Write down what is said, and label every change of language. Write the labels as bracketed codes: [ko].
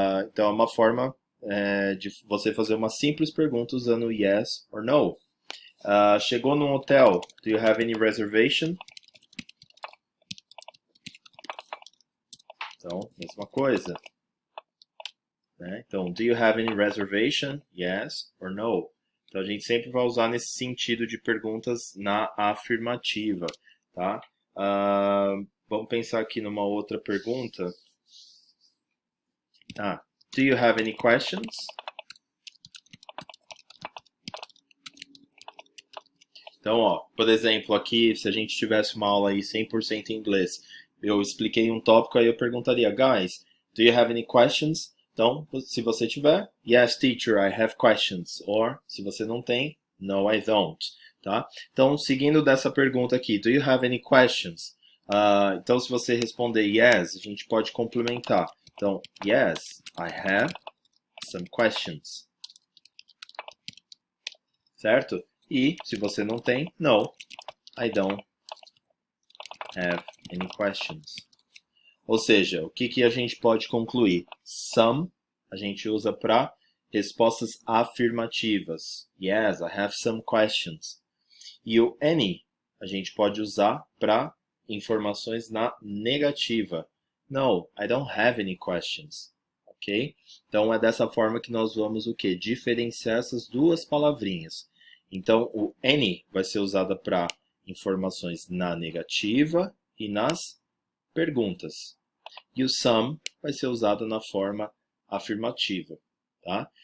[pt] Então, é uma forma de você fazer uma simples pergunta usando [en] yes or no. [pt] Chegou num hotel, [en] do you have any reservation? [pt] Então, mesma coisa. Né? [en] Então, do you have any reservation? Yes or no? [pt] Então, a gente sempre vai usar nesse sentido de perguntas na afirmativa. Tá? Vamos pensar aqui numa outra pergunta. [en] Do you have any questions? [pt] Então, ó, por exemplo, aqui, se a gente tivesse uma aula aí 100% em inglês, eu expliquei um tópico, aí eu perguntaria, [en] guys, do you have any questions? [pt] Então, se você tiver, [en] yes, teacher, I have questions. [pt] Or, se você não tem, [en] no, I don't. [pt] Tá? Então, seguindo dessa pergunta aqui, [en] do you have any questions? [pt] Então, se você responder yes, a gente pode complementar. [en] Então, yes, I have some questions. [pt] Certo? E, se você não tem, [en] no, I don't have any questions. [pt] Ou seja, o que a gente pode concluir? Some a gente usa para respostas afirmativas. [en] Yes, I have some questions. [pt] E o any a gente pode usar para informações na negativa. [en] No, I don't have any questions. Ok? [pt] Então é dessa forma que nós vamos o quê? Diferenciar essas duas palavrinhas. Então, o any vai ser usado para informações na negativa e nas perguntas. E o some vai ser usado na forma afirmativa. Tá?